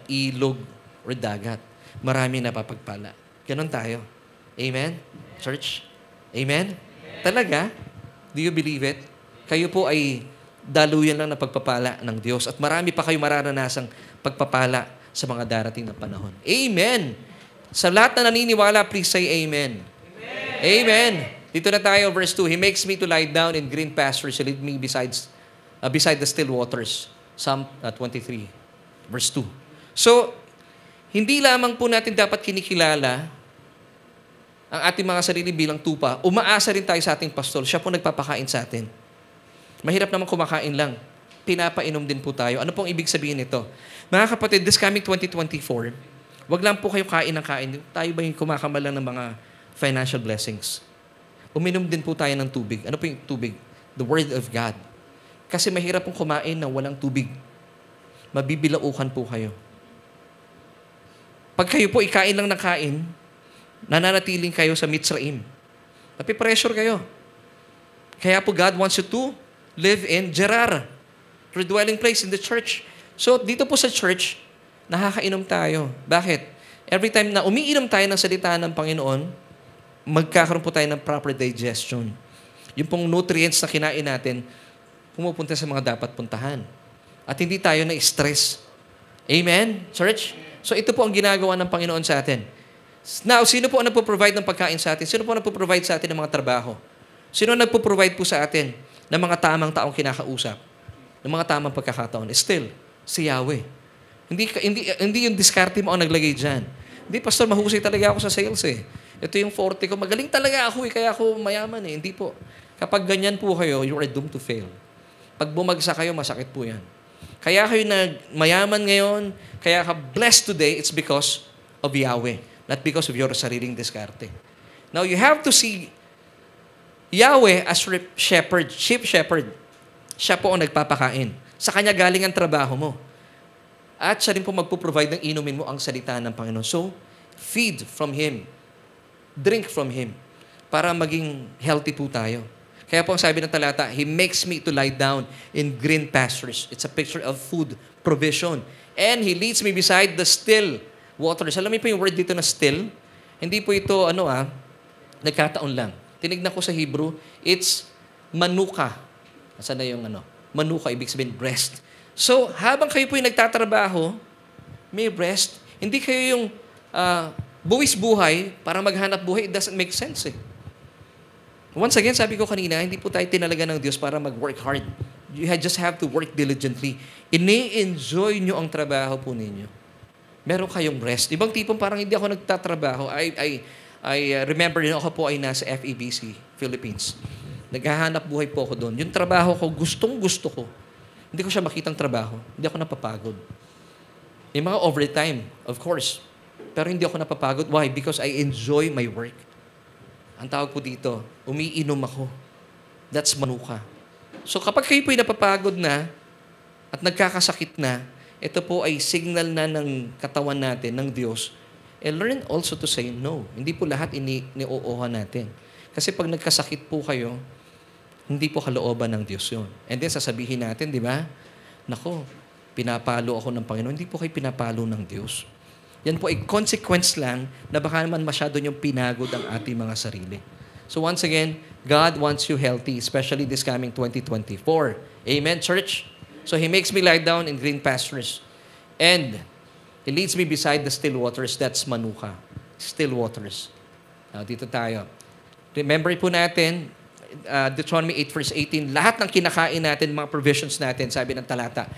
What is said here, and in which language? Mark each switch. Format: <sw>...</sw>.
<tl>Ilog or dagat. Marami napapagpala. Ganon tayo. Amen? Church? Amen? Talaga?</tl> <en>Do you believe it?</en> <tl>Kayo po ay daluyan lang na pagpapala ng Diyos at marami pa kayo mararanasang pagpapala sa mga darating na panahon. Amen! Sa lahat na naniniwala, please say amen. Amen! Amen!</tl> <en>Dito na tayo, verse 2. He makes me to lie down in green pastures. He lead me beside the still waters. Psalm 23, verse 2.</en> <tl>So, hindi lamang po natin dapat kinikilala ang ating mga sarili bilang tupa. Umaasa rin tayo sa ating pastol. Siya po nagpapakain sa atin. Mahirap naman kumakain lang. Pinapainom din po tayo. Ano pong ibig sabihin nito? Mga kapatid,</tl> <en>this coming 2024,</en> <tl>wag lang po kayo kain ng kain. Tayo ba yung kumakamalan ng mga financial blessings? Uminom din po tayo ng tubig. Ano po yung tubig?</tl> <en>The Word of God.</en> <tl>Kasi mahirap pong kumain na walang tubig. Mabibilaukan po kayo. Pag kayo po ikain lang ng kain, nananatiling kayo sa Mitzrayim. Napipressure kayo. Kaya po</tl> <en>God wants you to live in Gerar, your dwelling place in the church.</en> <tl>So, dito po sa church, nakakainom tayo. Bakit? Every time na umiinom tayo ng salita ng Panginoon, magkakaroon po tayo ng proper digestion. Yung pong nutrients na kinain natin, pumupunta sa mga dapat puntahan. At hindi tayo na-stress. Amen, church? So, ito po ang ginagawa ng Panginoon sa atin. Now, sino po ang nagpo-provide ng pagkain sa atin? Sino po ang nagpo-provide sa atin ng mga trabaho? Sino ang nagpo-provide po sa atin ng mga tamang taong kinakausap? Ng mga tamang pagkakataon? Still, si Yahweh. Hindi yung diskarte mo ang naglagay dyan. Hindi, pastor, mahusay talaga ako sa sales eh. Ito yung forte ko. Magaling talaga ako kaya ako mayaman eh. Hindi po. Kapag ganyan po kayo,</tl> <en>you are doomed to fail.</en> <tl>Pag bumagsak kayo, masakit po yan. Kaya kayo mayaman ngayon, kaya ka blessed today,</tl> <en>it's because of Yahweh. Not because of your</en> <tl>sariling diskarte.</tl> <en>Now, you have to see Yahweh as shepherd, sheep shepherd.</en> <tl>Siya po ang nagpapakain. Sa Kanya galing ang trabaho mo. At siya rin po magpo-provide ng inumin mo ang salita ng Panginoon.</tl> <en>So, feed from Him. Drink from Him.</en> <tl>Para maging healthy po tayo. Kaya po ang sabi ng talata,</tl> <en>He makes me to lie down in green pastures. It's a picture of food provision. And He leads me beside the still waters.</en> <tl>Alam mo po yung word dito na still? Hindi po ito, nagkataon lang. Tinignan ko sa Hebrew,</tl> <en>it's manuka.</en> <tl>Nasaan na yung Manuka, ibig sabihin rest. So, habang kayo po yung nagtatrabaho, may rest. Hindi kayo yung buwis buhay para maghanap buhay.</tl> <en>It doesn't make sense</en> <tl>eh. Once again, sabi ko kanina, hindi po tayo tinalaga ng Diyos para mag-work hard.</tl> <en>You just have to work diligently.</en> <tl>Ini-enjoy nyo ang trabaho po ninyo. Meron kayong rest. Ibang tipong parang hindi ako nagtatrabaho. I remember ako po ay nasa FEBC, Philippines. Naghahanap buhay po ako doon. Yung trabaho ko, gustong-gusto ko. Hindi ko siya makitang trabaho. Hindi ako napapagod. May mga overtime,</tl> <en>of course.</en> <tl>Pero hindi ako napapagod. Why?</tl> <en>Because I enjoy my work.</en> <tl>Ang tawag po dito, umiinom ako.</tl> <en>That's manuka.</en> <tl>So kapag kayo po'y napapagod na at nagkakasakit na, ito po ay signal na ng katawan natin, ng Diyos.</tl> <en>And learn also to say no.</en> <tl>Hindi po lahat iniooha natin. Kasi pag nagkasakit po kayo, hindi po kalooban ng Diyos yun. And then sasabihin natin, di ba? Nako, pinapalo ako ng Panginoon. Hindi po kayo pinapalo ng Diyos. Yan po ay consequence lang na baka naman masyado niyong pinagod ang ating mga sarili.</tl> <en>So once again, God wants you healthy, especially this coming 2024. Amen, church? So He makes me lie down in green pastures. And He leads me beside the still waters. That's manuka. Still waters.</en> <tl>Dito tayo. Remember po natin, Deuteronomy 8 verse 18, lahat ng kinakain natin, mga provisions natin, sabi ng talata.</tl>